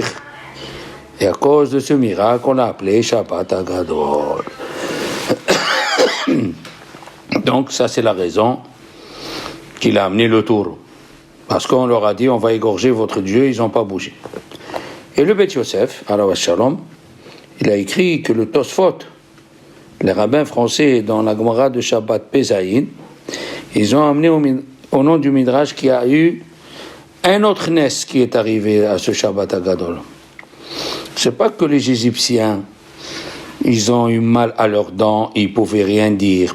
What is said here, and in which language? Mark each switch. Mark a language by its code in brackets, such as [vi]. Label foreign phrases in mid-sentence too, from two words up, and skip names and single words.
[fr] Et à cause de ce miracle, on l'a appelé Shabbat Hagadol. Donc ça c'est la raison qu'il a amené le taureau. Parce qu'on leur a dit, on va égorger votre Dieu, ils n'ont pas bougé. Et le Beth Yosef, [he] עליו השלום, [fr] il a écrit que le Tosfot, les rabbins français dans la Gemara de Shabbat Pesaïn, ils ont amené au nom du Midrash qu'il y a eu un autre Nes qui est arrivé à ce Shabbat Hagadol. C'est pas que les Égyptiens, ils ont eu mal à leurs dents, ils pouvaient rien dire.